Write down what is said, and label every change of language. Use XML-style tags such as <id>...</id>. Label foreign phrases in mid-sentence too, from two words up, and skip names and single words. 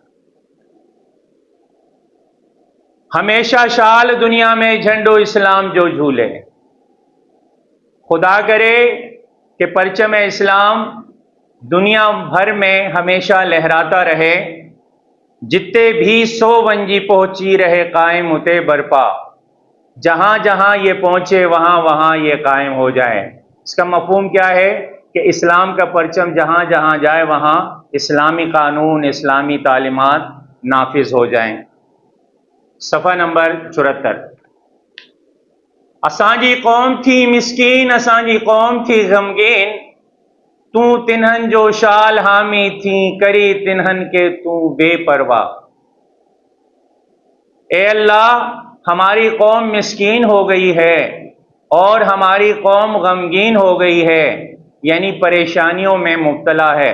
<sd>ہمیشہ شال دنیا میں جھنڈو اسلام جو جھولے،</sd> <ur>خدا کرے کہ پرچم اسلام دنیا بھر میں ہمیشہ لہراتا رہے،</ur> <sd>جتے بھی سو ونجی پہنچی رہے قائم ہوتے برپا،</sd> <ur>جہاں جہاں یہ پہنچے وہاں وہاں یہ قائم ہو جائے۔ اس کا مفہوم کیا ہے کہ اسلام کا پرچم جہاں جہاں جائے وہاں اسلامی قانون، اسلامی تعلیمات نافذ ہو جائیں.</ur> <sd>सफ़ा नंबर 74। असांजी कौम थी मिसकीन, असांजी कौम थी गमगीन, तू तिन्हन जो शाल हामी थी, करी तिन्हन के तू बेपरवाह।</sd> <ur>اے اللہ ہماری قوم مسکین ہو گئی ہے اور ہماری قوم غمگین ہو گئی ہے، یعنی پریشانیوں میں مبتلا ہے.</ur>